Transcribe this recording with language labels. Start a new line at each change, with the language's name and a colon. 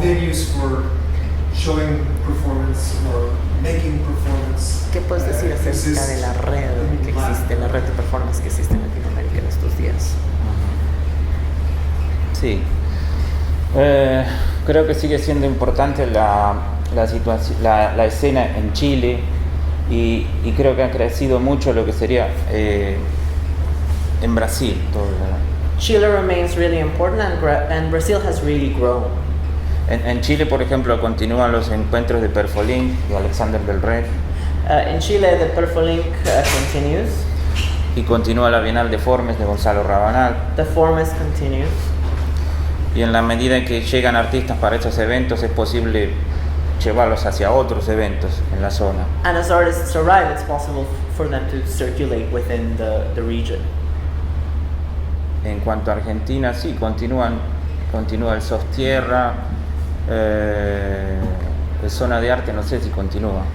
English: venues for showing performance or making performance.
Spanish: ¿Qué puedes decir acerca
English: exist
Spanish: de la red que
English: in Latin
Spanish: existe, la red de performance que existe en Latinoamérica en estos días? Sí. Creo que sigue siendo importante la escena en Chile y creo que ha crecido mucho lo que sería en Brasil.
English: Chile remains really important and Brazil has really grown.
Spanish: En Chile, por ejemplo, continúan los encuentros de Perfolink y Alexander del Rey
English: In Chile, the Perfolink continues.
Spanish: y continúa la Bienal de Formes de Gonzalo Rabanal.
English: The Formes continues.
Spanish: Y en la medida en que llegan artistas para estos eventos es posible llevarlos hacia otros eventos en la zona.
English: And as artists arrive, it's possible for them to circulate within the region.
Spanish: En cuanto a Argentina, sí, continúa el SOS Tierra, el Zona de Arte, no sé si continúa.